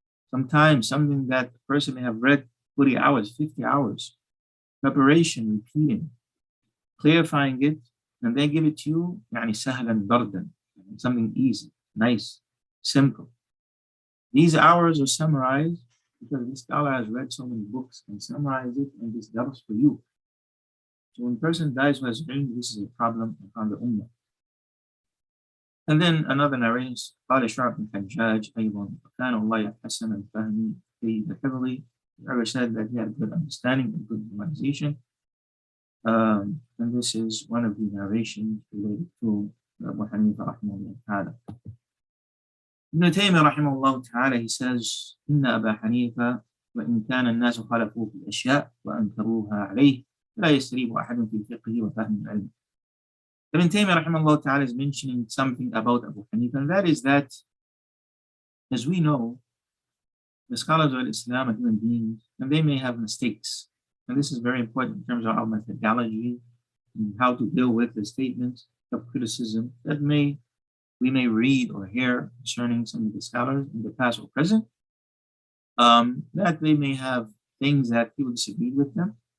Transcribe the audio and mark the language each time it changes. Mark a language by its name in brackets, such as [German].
[English] Sometimes something that the person may have read 40 hours, 50 hours, preparation, repeating, clarifying it, and they give it to you, [Arabic] sahlan bardan, [English] something easy, nice, simple. These hours are summarized because the scholar has read so many books and summarized it, and this helps for you. So when a person dies who has ilm, this is a problem upon the ummah. And then another narration, [Arabic] قال شعب بن الحجاج أيضا وكان الله حسن الفهم في الحفظ. [English] Whoever said that he had good understanding and good memorization. And this is one of the narrations related to Abu Hanifa [Arabic] رحمه الله. Ibn Taymiyyah رحمه الله تعالى, [English] he says [Arabic] إن أبا حنيفة وإن كان الناس خالفوه في الأشياء وأنكروها عليه لا يستريب أحد في فقهه وفهم العلم. [English] Ibn Taymiyyah rahimahullah ta'ala is mentioning something about Abu Hanifa, and that is that, as we know, the scholars of Islam are human beings, and they may have mistakes. And this is very important in terms of our methodology and how to deal with the statements of criticism that we may read or hear concerning some of the scholars in the past or present, that they may have things that people disagree with them.